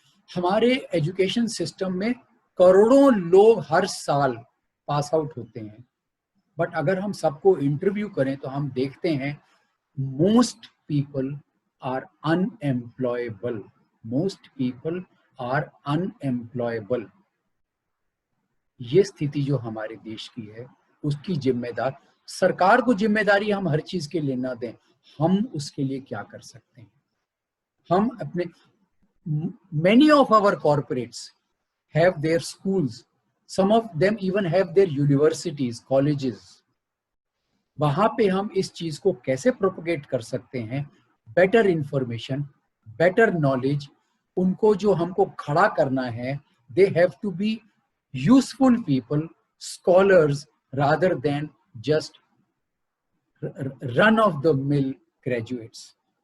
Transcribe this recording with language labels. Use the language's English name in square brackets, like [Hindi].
[Hindi] हमारे education system में करोड़ों लोग हर साल पास आउट होते हैं, बट अगर हम सबको इंटरव्यू करें तो हम देखते हैं [English] Most people are unemployable, most people are unemployable. [Hindi] ये स्थिति जो हमारे देश की है उसकी जिम्मेदार सरकार को जिम्मेदारी हम हर चीज के लिए ना दें, हम उसके लिए क्या कर सकते हैं? हम अपने [English] many of our corporates have their schools, some of them even have their universities, colleges. [Hindi] वहां पे हम इस चीज को कैसे प्रोपोगेट कर सकते हैं? बेटर इंफॉर्मेशन, बेटर नॉलेज, उनको जो हमको खड़ा करना है, [English] They have to be useful people, scholars rather than just run of the mill graduates.